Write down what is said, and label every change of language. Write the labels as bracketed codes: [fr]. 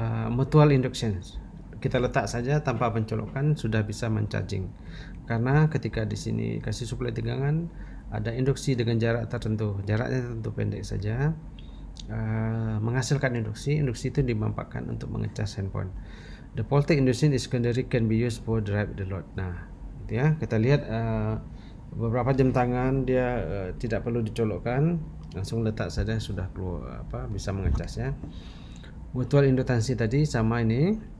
[id] Mutual induction, kita letak saja tanpa pencolokan sudah bisa mencharging, karena ketika di sini kasih suplai tegangan ada induksi dengan jarak tertentu, jaraknya tentu pendek saja, menghasilkan induksi itu dimanfaatkan untuk mengecas handphone. [en] The voltage induced in secondary can be used for drive the load. [id] Nah, gitu, ya. Kita lihat beberapa jam tangan dia tidak perlu dicolokkan, langsung letak saja sudah keluar, bisa mengecas, ya. Mutual inductansi tadi sama ini.